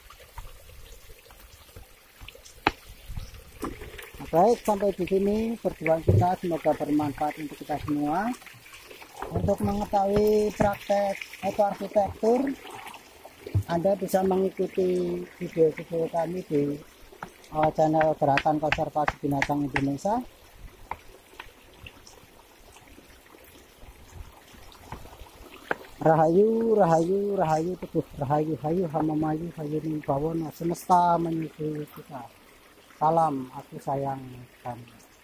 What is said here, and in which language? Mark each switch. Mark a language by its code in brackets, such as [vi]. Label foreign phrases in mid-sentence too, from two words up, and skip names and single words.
[id] Baik, sampai di sini perjuangan kita, semoga bermanfaat untuk kita semua. Untuk mengetahui praktek ekoarsitektur, Anda bisa mengikuti video-video kami di channel Gerakan Konservasi Binatang Indonesia. [jv] Rahayu, rahayu, rahayu, teguh, rahayu, hayu, hamamayu, hayu, nimbawono, [id] semesta menyusul kita. Salam, aku sayang kamu.